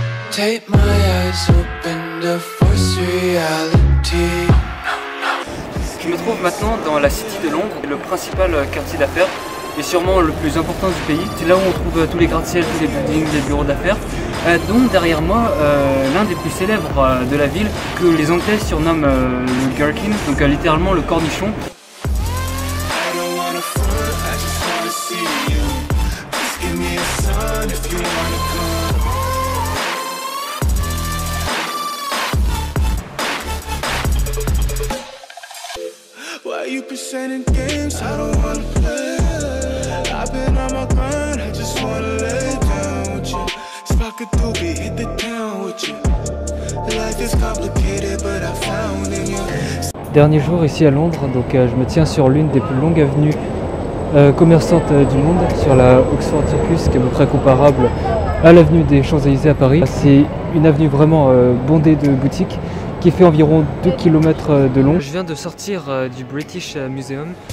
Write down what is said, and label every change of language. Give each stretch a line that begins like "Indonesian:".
English: Take my eyes open to force reality.
French: Je me trouve maintenant dans la City de Londres, le principal quartier d'affaires et sûrement le plus important du pays. C'est là où on trouve tous les gratte-ciel, tous les buildings, les bureaux d'affaires. Dont derrière moi l'un des plus célèbres de la ville que les Anglais surnomment le Gherkin, donc littéralement le cornichon.
English: You presenting games I don't wanna play. I've been on my grind, I just wanna lay down with you. Spark a doobie, hit the town with you. Life is complicated, but I found in you.
French: Dernier jour ici à Londres, donc je me tiens sur l'une des plus longues avenues commerçantes du monde, sur la Oxford Circus, qui est à peu près comparable à l'avenue des Champs-Élysées à Paris. C'est une avenue vraiment bondée de boutiques, qui fait environ 2 km de long. Je viens de sortir du British Museum.